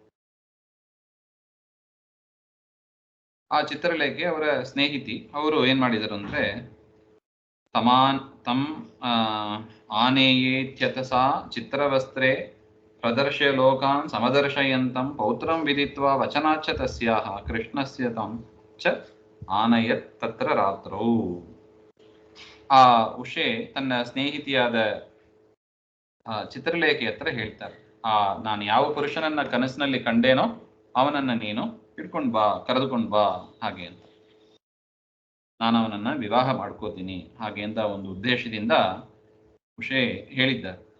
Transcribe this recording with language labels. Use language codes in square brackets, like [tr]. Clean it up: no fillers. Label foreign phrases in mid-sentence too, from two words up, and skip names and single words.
[kn] ಆ ಚಿತ್ರಲೇಖೆ ಅವರ ಸ್ನೇಹಿತಿ. ಅವರು ಏನ್ ಮಾಡಿದರು ಅಂದ್ರೆ, [sa] ತಮ್ ಆನೇಯೇತ್ಯತಸಾ ಚಿತ್ರವಸ್ತ್ರೇ ಪ್ರದರ್ಶ್ಯ ಲೋಕಾನ್ ಸಮದರ್ಶಯಂತಂ ಪೌತ್ರಂ ವಿದಿತ್ವಾ ವಚನಾಚ್ಚ ತಸ್ಯಾಹ ಕೃಷ್ಣಸ್ಯ ತಂ ಚ ಆನಯತ್ ತತ್ರ ರಾತ್ರೌ. [kn] ಆ ಉಷೆ ತನ್ನ ಸ್ನೇಹಿತಿಯಾದ ಚಿತ್ರಲೇಖೆ ಹತ್ರ ಹೇಳ್ತಾರೆ, ನಾನು ಯಾವ ಪುರುಷನನ್ನ ಕನಸಿನಲ್ಲಿ ಕಂಡೇನೋ ಅವನನ್ನ ನೀನು ಹಿಡ್ಕೊಂಡ್ ಬಾ, ಕರೆದುಕೊಂಡ್ ಬಾ ಹಾಗೆ ಅಂತ. ನಾನು ಅವನನ್ನ ವಿವಾಹ ಮಾಡ್ಕೋತೀನಿ ಹಾಗೆ ಅಂತ ಒಂದು ಉದ್ದೇಶದಿಂದ ಉಷೆ ಹೇಳಿದ್ದಾರೆ.